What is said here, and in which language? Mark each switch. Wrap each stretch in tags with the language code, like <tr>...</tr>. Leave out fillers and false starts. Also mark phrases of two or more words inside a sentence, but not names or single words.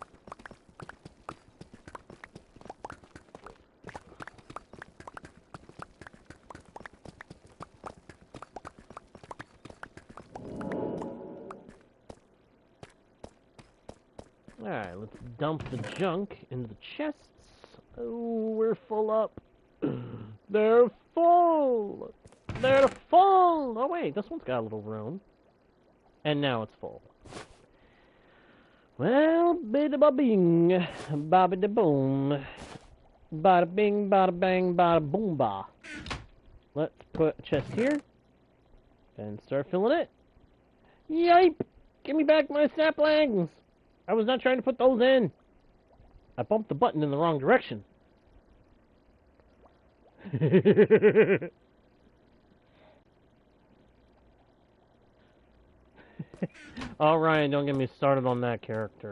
<en>Alright, let's dump the junk into the chests. Oh, we're full up. They're full! They're full! Oh wait, this one's got a little room. And now it's full. Well, bada ba bing, bada da boom. Bada bing, bada bang, bada boom ba. Let's put a chest here. And start filling it. Yipe! Give me back my saplings! I was not trying to put those in. I bumped the button in the wrong direction. Oh, Ryan, don't get me started on that character.</en>